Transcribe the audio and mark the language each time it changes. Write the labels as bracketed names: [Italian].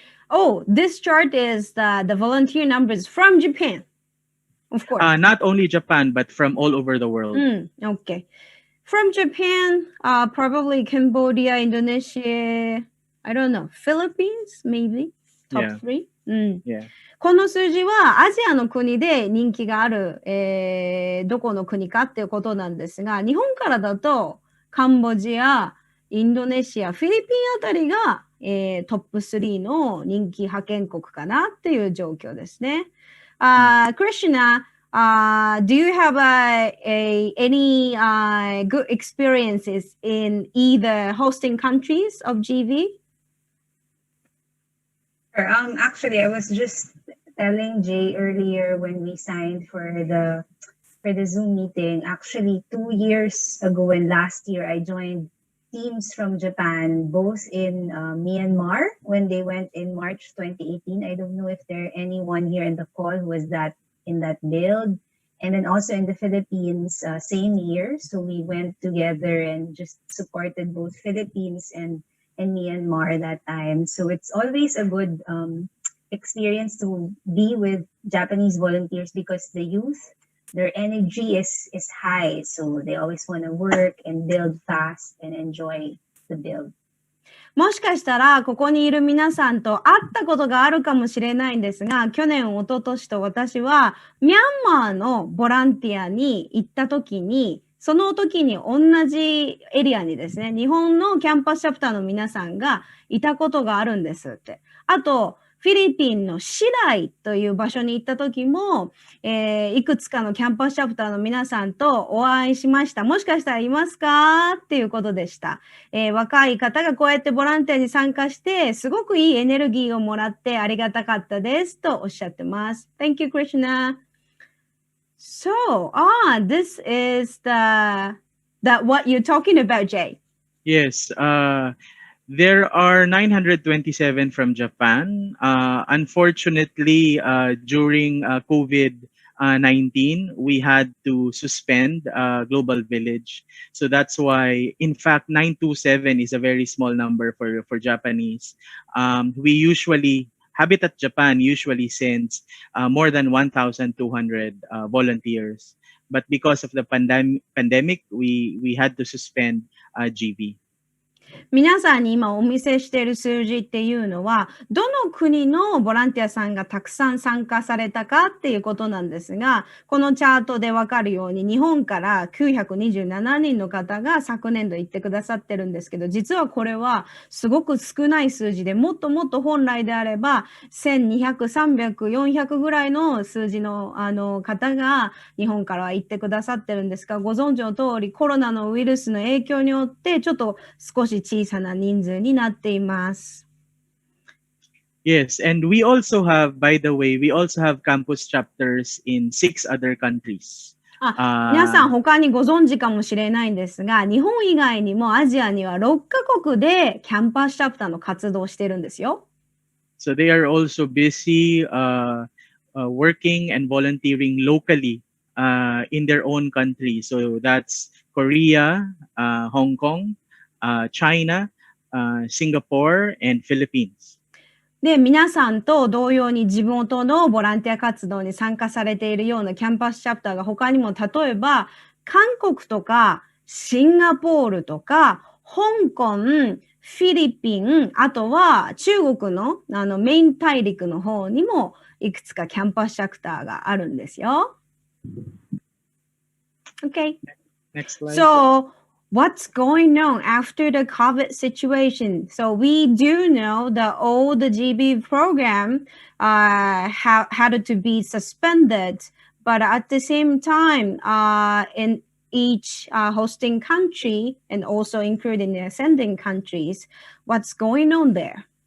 [English] Oh, this chart is the volunteer numbers from Japan, of course. Not only Japan, but from all over the world. Okay. From Japan, probably Cambodia, Indonesia, I don't know, Philippines, maybe, top three. Yeah. [Japanese] この数字はアジアの国で人気がある、どこの国かっていうことなんですが、日本からだとカンボジア、インドネシア、フィリピンあたりが、トップ3の人気派遣国かなっていう状況ですね。 [English] Krishna, do you have any good experiences in either hosting countries of GV? Actually, I was just telling Jay earlier when we signed for the Zoom meeting. Actually, 2 years ago and last year, I joined teams from Japan, both in Myanmar when they went in March 2018. I don't know if there anyone here in the call who was in that build, and then also in the Philippines, same year. So we went together and just supported both Philippines and Myanmar that time. So it's always a good experience to be with Japanese volunteers because the youth, their energy is high. So they always want to work and build fast and enjoy the build. [Japanese] もしかしたらここにいる皆さんと会ったことがあるかもしれないんですが、去年、一昨年と私はミャンマーのボランティアに行った時に、その時に同じエリアにですね、日本のキャンパスチャプターの皆さんがいたことがあるんですって。あと、フィリピンのシライという場所に行った時も、いくつかのキャンパスチャプターの皆さんとお会いしました。もしかしたらいますかっていうことでした。若い方がこうやってボランティアに参加して、すごくいいエネルギーをもらってありがたかったですとおっしゃってます。 [English] Thank you, Krishna. So, this is the what you're talking about, Jay. Yes. There are 927 from Japan. Unfortunately, during COVID 19, we had to suspend Global Village. So that's why, in fact, 927 is a very small number for Japanese. We usually, Habitat Japan usually sends more than 1,200 volunteers. But because of the pandemic, we had to suspend GV. [Japanese] 皆さんに今お見せしている数字っていうのは、どの国のボランティアさんがたくさん参加されたかっていうことなんですが、このチャートでわかるように、日本から927人の方が昨年度行ってくださってるんですけど、実はこれはすごく少ない数字で、もっともっと本来であれば、 1200、300、400ぐらいの数字の方が日本からは行ってくださってるんですが、ご存知の通りコロナのウイルスの影響によってちょっと少し小さな人数になっています。 [English] Yes, and we also have, by the way, we also have campus chapters in 6 other countries. [Japanese] 皆さん他にご存知かもしれないんですが、日本以外にもアジアには6カ国でキャンパスチャプターの活動をしてるんですよ。 [English] So they are also busy working and volunteering locally in their own country. So that's Korea, Hong Kong, China, Singapore, and Philippines. [Japanese] で、皆さんと同様に地元のボランティア活動に参加されているようなキャンパスチャプターが他にも例えば韓国とかシンガポールとか香港、フィリピン、あとは中国のメイン大陸の方にもいくつかキャンパスチャプターがあるんですよ。 [English] Okay. Next slide. So, what's going on after the COVID situation? So we do know that all the GB program had to be suspended, but at the same time, in each hosting country and also including the sending countries, what's going on there?